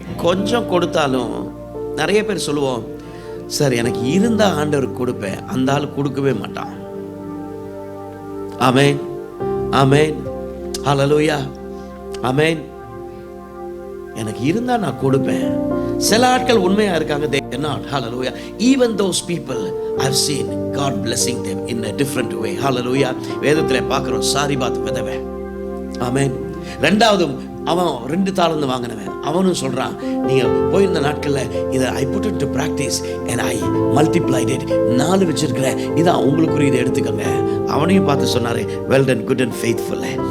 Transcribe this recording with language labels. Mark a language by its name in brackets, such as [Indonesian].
[Tamil] கொஞ்சம் கொடுத்தாலும் நிறைய பேர் சொல்லுவோம், சார் எனக்கு இருந்தா ஆண்டவருக்கு கொடுப்பேன், அந்த ஆள் கொடுக்கவே மாட்டான். ஆமென், ஆமென், ஹல்லேலூயா, ஆமென். எனக்கு இருந்தா நான் கொடுப்பேன். சில ஆட்கள் உண்மையா இருக்காங்க, [English] they are not. Hallelujah. Even those people I've seen God blessing them in a different way. [Tamil] Hallelujah. வேதத்திலே பார்க்கிறோம், சாரிபாத் விதவை. ஆமென். 2வது அவன் 2 தாலந்து வாங்கினவன், அவனும் சொல்றான், நீங்க போயிருந்த நாட்களில் இதை [English] I put it to practice and I multiplied it. [Tamil] 4 வச்சிருக்கிறேன், இதான் உங்களுக்குரிய, இதை எடுத்துக்கோங்க. அவனையும் பார்த்து சொன்னாரு, [English] Well done, good and faithful.